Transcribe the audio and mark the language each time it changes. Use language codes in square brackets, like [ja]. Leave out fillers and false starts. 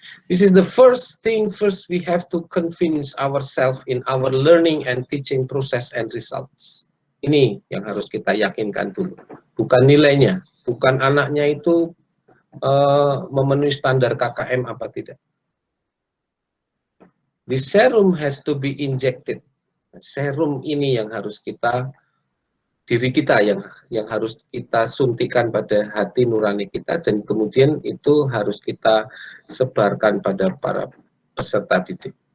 [en] This is the first we have to convince ourselves in our learning and teaching process and results. [id] Ini yang harus kita yakinkan dulu, bukan nilainya. Bukan anaknya itu memenuhi standar KKM apa tidak. [en] The serum has to be injected. [id] Serum ini yang harus diri kita yang harus kita suntikan pada hati nurani kita, dan kemudian itu harus kita sebarkan pada para peserta didik.